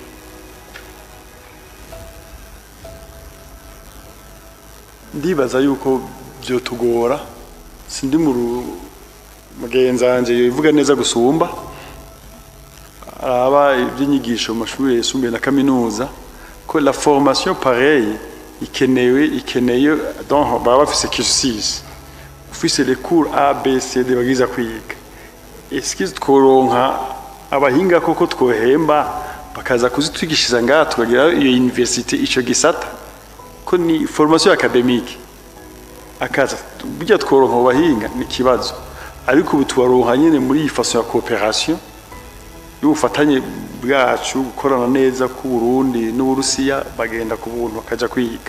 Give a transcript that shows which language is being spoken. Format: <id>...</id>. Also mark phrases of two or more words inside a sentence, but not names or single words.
<rn>Ndibaza yuko byo tugora, sindi mugenzanje yivuga neza gusumba aba iby'inyigisho mu mashuri yisumbuye na kaminuza ko</rn> <fr>la formation pareille</fr> <rn>ikeneye donc baba bafise cursus ufise</rn> <fr>les cours A B C D</fr> <rn>bagiza kwiga.</rn> <fr>Est-ce que</fr> <rn>tworonka abahinga koko twohemba bakaza kuzitwigishiza ngaha tukagira iyo université ico gisata ko ni</rn> <fr>formation académique</fr> <rn>akaza bijya tworonka abahinga ni kibazo, ariko ubu tubaronka nyene muri iyi façon ya coopération y'ubufatanye bwacu gukorana neza ku Burundi n'Uburusiya bagenda ku buntu bakaja kwiga.</rn>